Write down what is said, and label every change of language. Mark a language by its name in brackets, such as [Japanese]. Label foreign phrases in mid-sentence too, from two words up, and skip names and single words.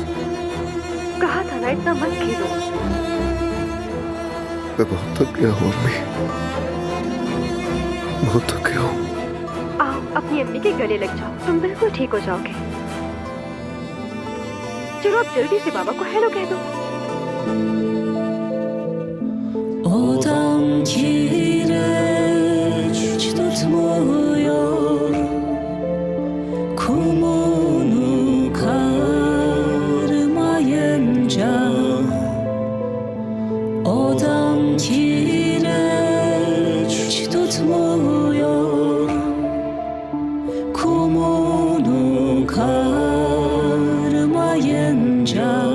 [Urdu] کہا تھا نا اتنا مت کھیلو. میں بہت تھک گیا ہوں امی، بہت تھک گیا ہوں. آؤ اپنی امی کے گلے لگ جاؤ، تم بالکل ٹھیک ہو جاؤ گے. چلو اب جلدی سے بابا کو ہیلو کہہ دو. [Turkish] Odam kireç tutmuyor, kumunu karmayınca. Odam kireç tutmuyor, kumunu karmayınca.